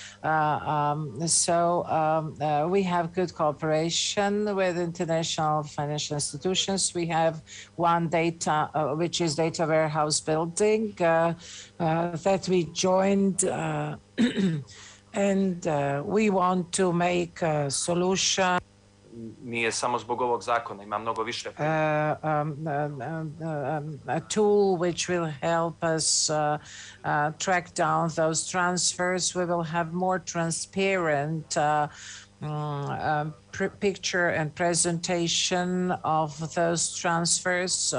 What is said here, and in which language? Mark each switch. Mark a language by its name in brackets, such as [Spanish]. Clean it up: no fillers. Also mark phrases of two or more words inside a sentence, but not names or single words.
[English] We have good cooperation with international financial institutions. We have one data, which is data warehouse building that we joined, and we want to make a solution. [Serbian] Nije samo zbog ovog zakona, ima mnogo više. [English] A tool which will help us track down those transfers. We will have more transparent picture and presentation of those transfers.